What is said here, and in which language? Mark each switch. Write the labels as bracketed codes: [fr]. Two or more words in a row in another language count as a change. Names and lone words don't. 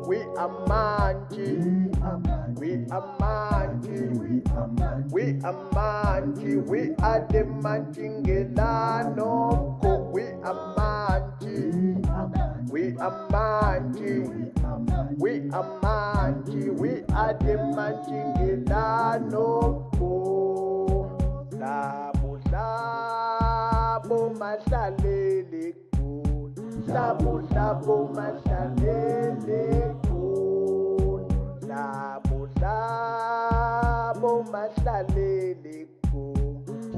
[en] We are Manji. We are Manji. We are Manji. We are the Manjingelano Force. We are Manji. We are Manji. We are Manji. We are the Manjingelano Force. [nd] Labo labo mahlalele khona. Labo labo mahlalele khona. Labo labo mahlalele khona.